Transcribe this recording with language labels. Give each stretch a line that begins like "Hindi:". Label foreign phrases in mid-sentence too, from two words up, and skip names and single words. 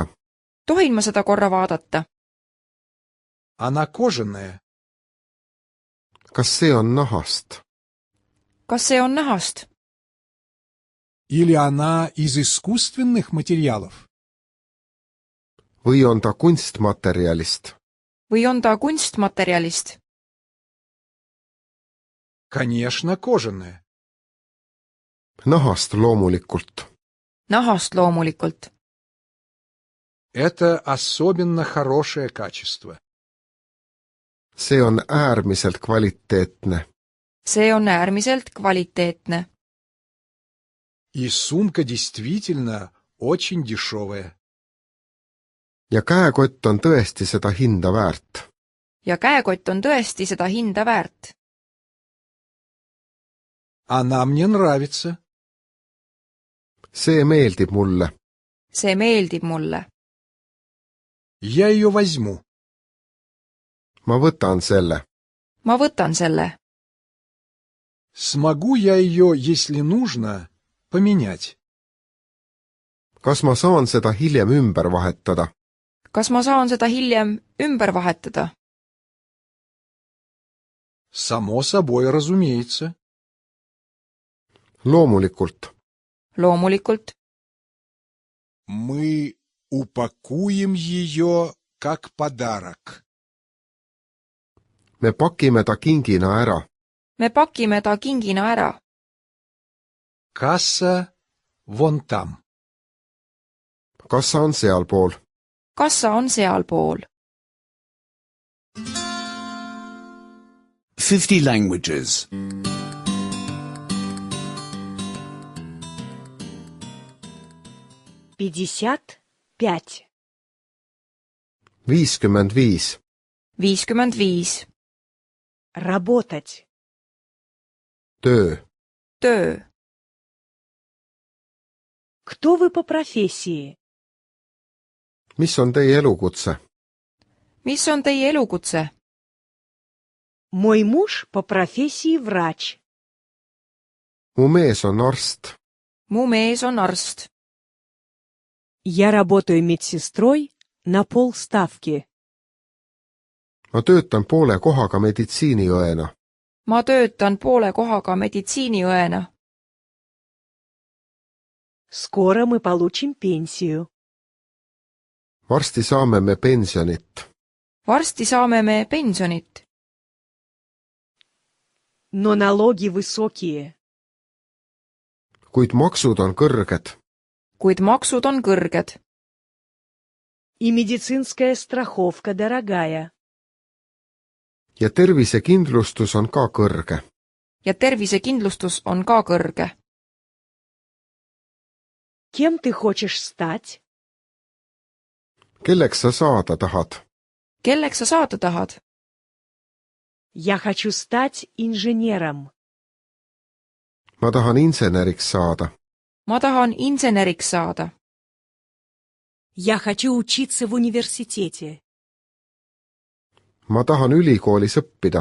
Estonian: tohin ma seda korra vaadata?
Russian: Она кожаная.
Estonian: kas see on nahast? kas see on nahast?
Russian: Или она из искусственных материалов?
Estonian: või on ta kunstmaterjalist? või on ta kunstmaterjalist?
Russian: Конечно, кожаная.
Estonian: nahast loomulikult. nahast loomulikult.
Russian: Это особенно хорошее качество.
Estonian: see on äärmiselt kvaliteetne. see on äärmiselt kvaliteetne.
Russian: И сумка действительно очень дешевая.
Estonian: ja käekott on tõesti seda hinda väärt. ja käekott on tõesti seda hinda väärt.
Russian: Она мне нравится.
Estonian: see meeldib mulle. see meeldib mulle.
Russian: Я ее возьму.
Estonian: ma võtan selle. ma võtan selle.
Russian: Смогу я ее, если нужно, поменять?
Estonian: kas ma saan seda hiljem ümber vahetada? kas ma saan seda hiljem ümber vahetada?
Russian: Само собой, разумеется.
Estonian: loomulikult. loomulikult.
Russian: Мы упакуем ее как подарок.
Estonian: me pakime ta kingina ära. me pakime ta kingina ära.
Russian: Касса вон там.
Estonian: kassa on sealpool. kassa on sealpool.
English: 50 languages.
Russian: Пятьдесят пять.
Estonian: 55. 55.
Russian: Работать.
Estonian: töö. töö.
Russian: Кто вы по профессии?
Estonian: mis on teie elukutse? mis on teie elukutse?
Russian: Мой муж по профессии врач.
Estonian: mu mees on arst. mu mees on arst.
Russian: Я работаю медсестрой на полставки.
Estonian: ma töötan poole kohaga meditsiiniõena. ma töötan poole kohaga meditsiiniõena.
Russian: Скоро мы получим пенсию.
Estonian: varsti saame me pensionit. varsti saame me pensionit.
Russian: Но налоги высокие.
Estonian: kuid maksud on kõrged. kuid maksud on kõrged.
Russian: И медицинская страховка дорогая.
Estonian: ja tervisekindlustus on ka kõrge. ja tervisekindlustus on ka kõrge.
Russian: Кем ты хочешь стать?
Estonian: kelleks sa saada tahad? kelleks sa saada tahad?
Russian: Я хочу стать инженером.
Estonian: ma tahan inseneriks saada. ma tahan inseneriks saada.
Russian: Я хочу учиться в университете.
Estonian: ma tahan ülikoolis õppida.